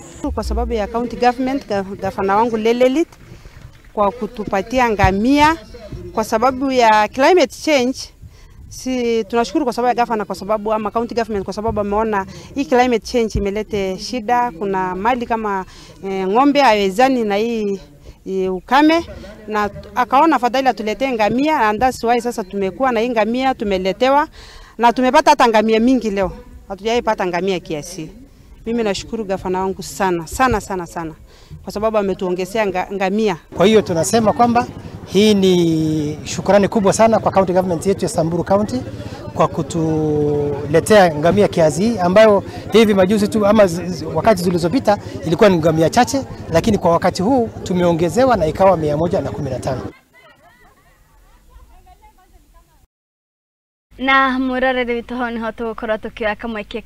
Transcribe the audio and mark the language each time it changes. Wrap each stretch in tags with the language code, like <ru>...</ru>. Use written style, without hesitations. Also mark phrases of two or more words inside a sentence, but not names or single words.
<sw>Kwa sababu ya</sw> <en>county government,</en> <sw>gavana wangu Lelelit kwa kutupatia ngamia, kwa sababu ya</sw> <en>climate change,</en> <sw>tunashukuru kwa sababu ya gavana, kwa sababu ama</sw> <en>county government,</en> <sw>kwa sababu ameona hii</sw> <en>climate change</en> <sw>imelete shida. Kuna mali kama ng'ombe haiwezani na hii ukame, na akaona fadhali atuletee ngamia,</sw> <en>and that's why</en> <sw>sasa tumekuwa na hii ngamia tumeletewa, na tumepata hata ngamia mingi leo. Hatujaipata ngamia kiasi. Mimi nashukuru gavana wangu sana kwa sababu ametuongezea ngamia. Kwa hiyo tunasema kwamba hii ni shukrani kubwa sana kwa</sw> <en>county government</en> <sw>yetu ya Samburu County kwa kutuletea ngamia kiasi ambayo hivi majuzi tu ama wakati zilizopita ilikuwa ni ngamia chache, lakini kwa wakati huu tumeongezewa na ikawa 115.</sw> <ki>Na murorere witũ ho niho tũgũkorwo tũkĩoya kamweke</ki>